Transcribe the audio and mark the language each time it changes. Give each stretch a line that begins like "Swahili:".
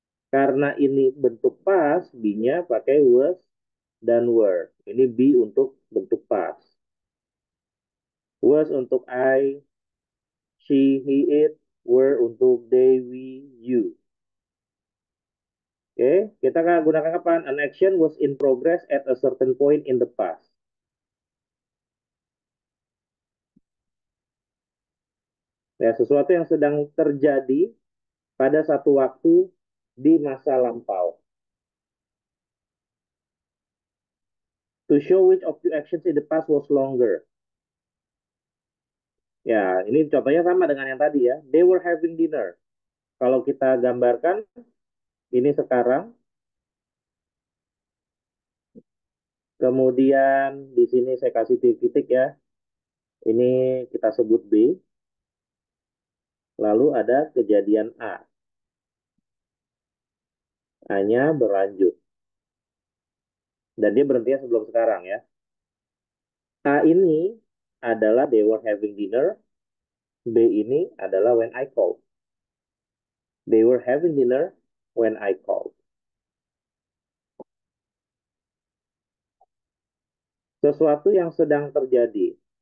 Indonesian: Karena ini bentuk past, be-nya pakai was dan were. Ini be untuk bentuk past. Was untuk I, she, he, it. Were untuk they, we, you. Oke, kita akan gunakan kapan?
English: An action was in progress at a certain point in the past.
Indonesian: Ya, sesuatu yang sedang terjadi pada satu waktu di masa lampau.
English: To show which of the actions in the past was longer.
Indonesian: Ya, ini contohnya sama dengan yang tadi ya.
English: They were having dinner.
Indonesian: Kalau kita gambarkan, ini sekarang. Kemudian di sini saya kasih titik ya. Ini kita sebut B. Lalu ada kejadian A. A-nya berlanjut. Dan dia berhentinya sebelum sekarang ya. A ini adalah
English: they were having dinner.
Indonesian: B ini adalah
English: when I called. They were having dinner when I called.
Indonesian: Sesuatu yang sedang terjadi.